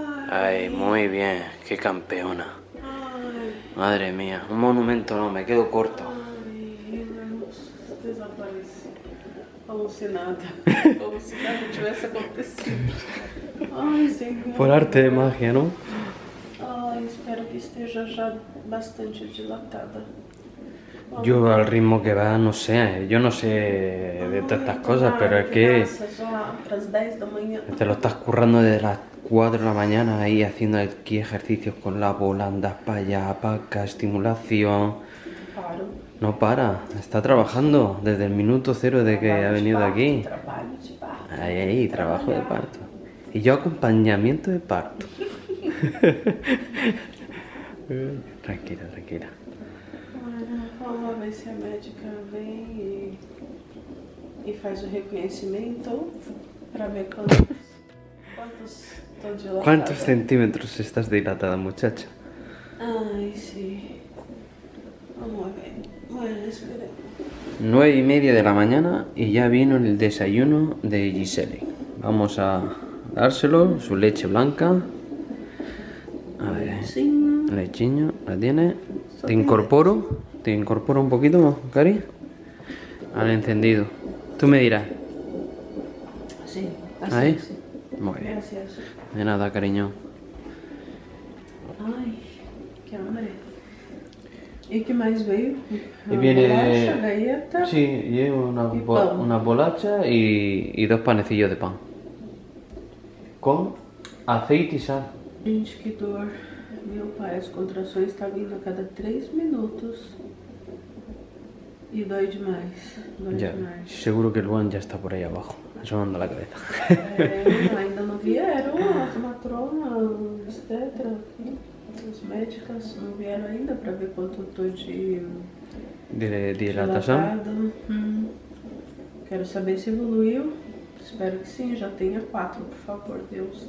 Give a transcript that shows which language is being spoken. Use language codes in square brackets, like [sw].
[es] Ay, muy bien, qué campeona. Madre mía, un monumento no, me quedo corto. [pt] Ai, desapareci. Como se nada. Como se nada tivesse acontecido. Ai, Senhor. [es] Por arte de magia, ¿no? [pt] Ai, espero que esteja já bastante dilatada. [es] Yo al ritmo que va, no sé, yo no sé de todas estas cosas, pero es que [pt] Às 10 da manhã. [es] te lo estás currando desde las 4 de la mañana ahí haciendo aquí ejercicios con la bola, andas para allá, para acá, estimulación. Paro. No para, está trabajando desde el minuto 0 de que ha venido aquí. [pt] Trabalho de parto. [es] Ahí, trabajo de parto. Y yo acompañamiento de parto. Tranquila, tranquila. [pt] Vamos ver se a médica vem e faz o reconhecimento para ver quantos estão dilatados. [es] ¿Cuántos centímetros estás dilatada, muchacha? Ai, sí. Vamos a ver. Bueno, esperemos. 9:30 de la mañana y ya vino el desayuno de Gisele. Vamos a dárselo, su leche blanca. A ver, lechiño, ¿la tiene? Te incorporo un poquito, Cari, al encendido. Tú me dirás. Sí, así. ¿Ahí? Sí. Muy bien. Gracias. De nada, cariño. [pt] Ai, que hambre. E que mais veio? [es] Y viene... [pt] Bolacha, galleta. [es] Sí, llevo Y pan. una bolacha y 2 panecillos de pan. Con aceite y sal. [pt] Gente, que dor. Meu pai, as contrações estão vindo a cada 3 minutos. E dói demais. Dói [es] Ya, [pt] demais. [es] seguro que el Juan ya está por ahí abajo, asomando la cabeza. [pt] Ainda não vieram as matronas, obstetra, as médicas não vieram ainda para ver quanto eu tô de [es] Dilatación. [pt] dilatada. Quero saber se evoluiu. Espero que sim, já tenha 4, por favor, Deus.